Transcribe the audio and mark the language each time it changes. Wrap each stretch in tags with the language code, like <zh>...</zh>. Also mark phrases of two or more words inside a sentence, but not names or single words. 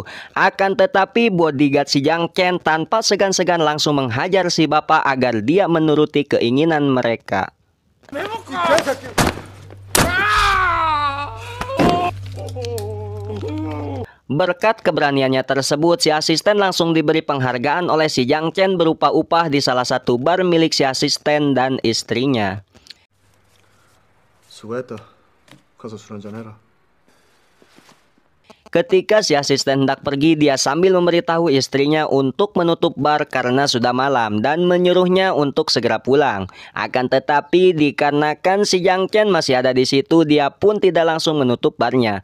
<id>Akan tetapi bodyguard si Jang Chen tanpa segan-segan langsung menghajar si bapak agar dia menuruti keinginan mereka. Berkat keberaniannya tersebut, si asisten langsung diberi penghargaan oleh si Jiang Chen berupa upah di salah satu bar milik si asisten dan istrinya.</id> <ko>수고했다. 가서 술 한잔 해라.</ko> <id>Ketika si asisten hendak pergi, dia sambil memberitahu istrinya untuk menutup bar karena sudah malam dan menyuruhnya untuk segera pulang. Akan tetapi dikarenakan si Jiang Chen masih ada di situ, dia pun tidak langsung menutup barnya.</id>